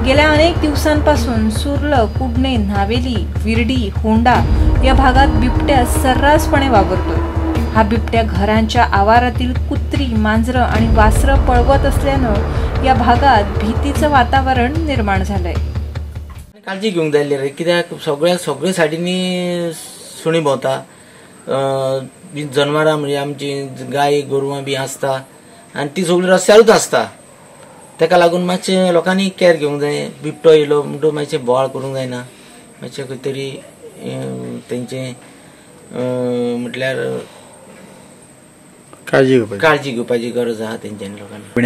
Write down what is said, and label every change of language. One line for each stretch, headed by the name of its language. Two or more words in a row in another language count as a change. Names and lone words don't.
Marathi: गेल्या अनेक दिवसांपासून सुर्ल, कुडणे, नावेली, विर्डी, होंडा या भागात बिबट्या सर्रासपणे वावरतोय. हा बिबट्या घरांच्या आवारातील कुत्री, मांजरं आणि वासरं पळवत असल्यानं या भागात भीतीचं वातावरण निर्माण झालंय.
Konkani: काळजी घेवंक जाय रे, कित्याक सगळे सायडींनी सुणी भोंवता, जनावरां म्हणजे आमची गाय गोरवां बी आसता आनी ती सगळी रस्त्यारूच आसता. ताका लागून मातशें लोकांनी केअर घेवंक जाय. बिबटो येयलो म्हणटो मातशें बोवाळ करूंक जायना, मातशें खंय तरी तेंचें म्हटल्यार काळजी घेवपाची गरज आहा तेंच्यांनी लोकांनी.